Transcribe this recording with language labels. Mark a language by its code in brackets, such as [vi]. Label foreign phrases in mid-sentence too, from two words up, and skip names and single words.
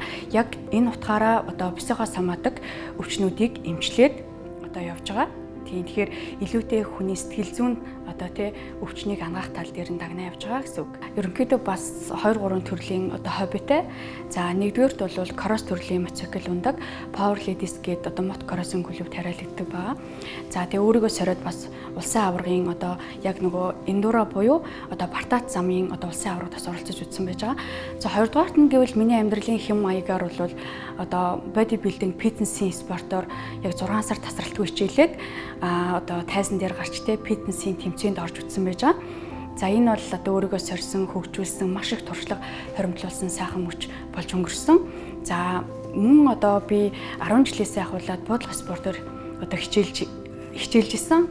[mn] Яг энэ утгаараа психоос хамаатай өвчнүүдийг эмчлээд явж байгаа. Тэгэхээр илүүтэй хүний сэтгэл зүйн өвчнийг ангаах тал дээр нь дагнаа явж байгаа гэсэн үг. Ерөнхийдөө бас 2-3 төрлийн хоббитэй. За нэгдүгээрт бол кросс төрлийн мотоцикл ундаг, power ladies гэдэг мотокроссын клуб тариалагддаг байгаа. За тэгээ өөрийгөө сориод бас улсын аваргын яг нөгөө эндуро буюу бартаат замын улсын аваргад бас оролцож үзсэн байж байгаа. За хоёрдугаарт нь гэвэл миний амьдралын хэм маягаар бол [en] body building [mn] фитнесийн спортоор яг 6 сар тасралтгүй хичээлээд тайзан дээр гарч фитнесийн тэмцээнд орж үзсэн байж байгаа. За энэ бол өөрийгөө сорьсон, хөгжүүлсэн, маш их туршлага хоримтлуулсан сайхан мөч болж өнгөрсөн. За мөн би 10 жилээсээ ахуулаад буудлага спортоор хичээлжсэн.